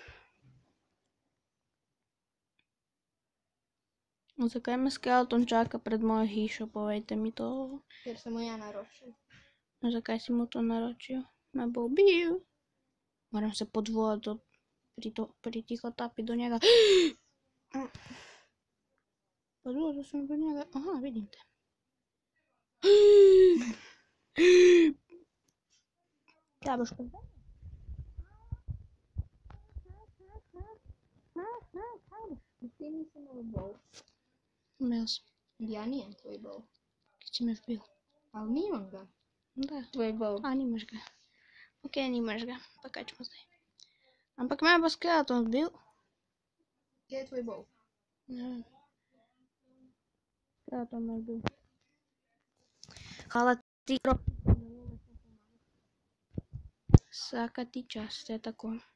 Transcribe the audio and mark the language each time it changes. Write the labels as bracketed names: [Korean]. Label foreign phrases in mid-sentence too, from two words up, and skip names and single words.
[Slovenian] Zakaj me skeleton čaka pred mojo hišo? Povejte mi to. [Croatian] Jer sam mu ja naročil. [Slovenian] Zakaj si mu to naročil? Me bo ubil. Moram se pod vodo pritihotapiti do njega. [Croatian] Pod vodu sam do njega. Aha, vidim te. Trebaš kod mene? Ti nisi imao bol. [Slovenian] Imel sam. [Croatian] Ja nijem tvoj bol. [Slovenian] Kad si me vbil. Ali nimam ga. Da. [Croatian] Tvoj bol. [Slovenian] A, nimaš ga. Ok, nimaš ga. Pa kaj ćemo zdaj? Ampak me bo skeleton vbil. Kje je tvoj bol? Ne vem. Skeleton me vbil. [Croatian] Hvala ti, Krok. Svaka ti čast, je tako.